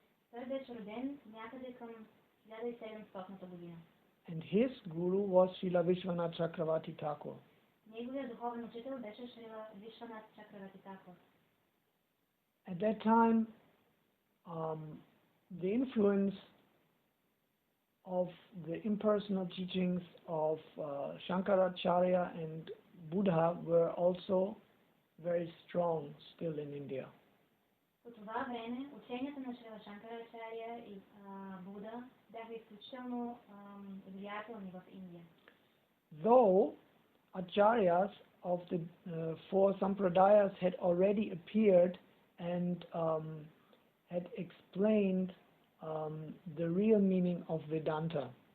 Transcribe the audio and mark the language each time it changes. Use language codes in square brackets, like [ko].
[bg] Той беше роден някъде към 1700 година. [en] And his guru was Srila Vishwanath Chakravarti Thakur. [bg] Неговият духовен учител беше Шрила Вишванат Чакраварти Такур. [en] At that time, the influence of the impersonal teachings of Shankaracharya and Buddha were also very strong still in India. [bg] По това време ученията на Шрила Шанкарачаря и Буда бяха изключително влиятелни в Индия. [en] Though acharyas of the four sampradayas had already appeared and had explained the real meaning of Vedanta.